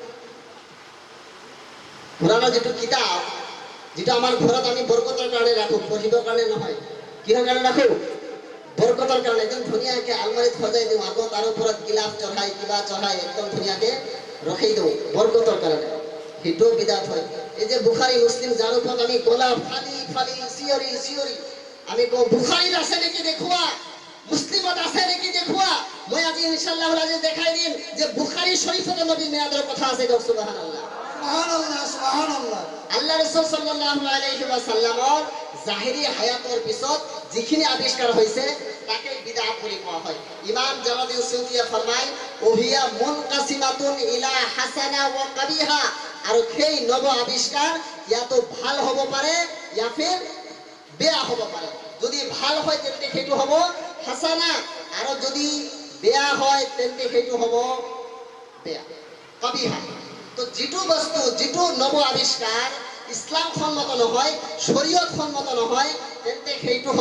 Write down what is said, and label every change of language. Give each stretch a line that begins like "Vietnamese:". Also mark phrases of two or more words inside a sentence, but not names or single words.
Assamese: কোরআনৰ যেটো কিতাপ যেটো আমাৰ ঘৰত আমি বৰকতৰ কাৰণে ৰাখো পঢ়িবৰ কাৰণে নহয় কিহৰ কাৰণে ৰাখো বৰকতৰ কাৰণে একদম ধুনীয়াকৈ আলমাৰীত সজাই দিওঁ আগত আৰু ওপৰত গিলাফ চঢ়াই কিবা চঢ়াই একদম ধুনীয়াকৈ ৰখাই দিওঁ বৰকতৰ কাৰণে সেইটো বিদআত হয় এই যে বুখাৰী মুছলিম যাৰ ওপৰত আমি গলা ফালি ফালি চিঞৰি আমি কওঁ বুখাৰীত আছে নেকি দেখুওৱা মুছলিমত আছে নেকি দেখুওৱা মই আজি ইনশাআল্লাহ আজি দেখাই দিম যে বুখাৰী শৰীফতে নবী মিয়াদৰ কথা আছে গক
Arabic: سبحان الله سبحان الله سبحان الله
Assamese: আল্লাহ রাসূল
Arabic: صلى الله عليه وسلم
Assamese: জাহিৰী হায়াতৰ পিছত যিখিনি আবিষ্কাৰ হৈছে তাকে বিদআত বুলি কোৱা হয় ইমাম জালালউদ্দিন সুয়ুতিয়ে ফরমায়
Arabic: وهي منقسمة إلى حسنة وقبيحة
Assamese: আৰু সেই নব আবিষ্কাৰ ইয়াতো ভাল হ'ব পাৰে ইয়া ফিৰ বেয়া হ'ব পাৰে যদি ভাল হয় তেন্তে সেইটো হ'ব হাসানা আৰু যদি বেয়া হয় তেন্তে সেইটো হ'ব বেয়া কাবিহা তো যেটো বস্তু যেটো নব আবিষ্কাৰ ইসলাম সন্মত নহয় শরীয়ত সন্মত নহয় তেন্তে সেইটো হ'ব